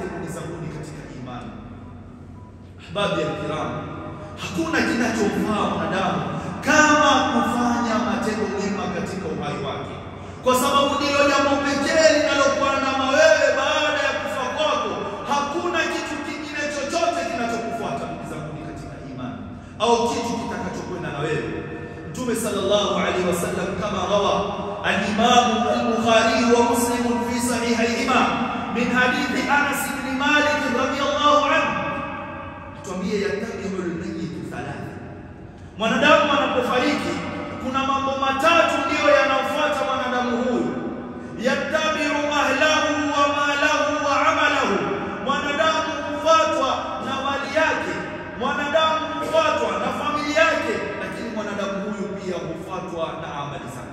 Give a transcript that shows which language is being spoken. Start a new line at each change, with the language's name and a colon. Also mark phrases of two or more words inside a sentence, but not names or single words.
Swahili: Kunizabuni katika imani,
Arabic: أحبابي يا كرام,
Swahili: hakuna kinachomfaa mwanadamu kama kufanya matendo mema katika uhai wake, kwa sababu ndilo jambo pekee linalokuandama wewe baada ya kufa kwako. Hakuna kitu kingine chochote kinachokufuata kunizabuni katika imani, au kitu kitakachokwenda na wewe.
Arabic: Mtume صلى الله عليه وسلم كما رواه الإمام البخاري ومسلم في صحيحيهما من حديث أنس بن مالك رضي الله عنه, tuambie يتبع الميت ثلاثة.
Swahili: Mwanadamu anapofariki kuna mambo matatu ndiyo yanafuata mwanadamu huyu.
Arabic: يتبع أهله وماله وعمله.
Swahili: Mwanadamu hufuatwa na mali yake, mwanadamu hufuatwa na familia yake, lakini mwanadamu huyu pia hufuatwa na amali zake.